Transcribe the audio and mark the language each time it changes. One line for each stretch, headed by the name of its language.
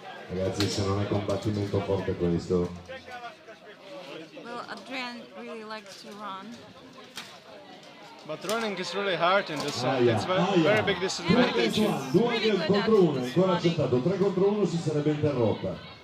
Italian: Ragazzi, se non è combattimento forte questo.
English: Well, Adrian really likes to run. But running is really hard in this set. Aia, It's very, aia. very big disadvantage.
Italian: 2 contro 1, ancora accettato, 3 contro 1 si sarebbe interrotta.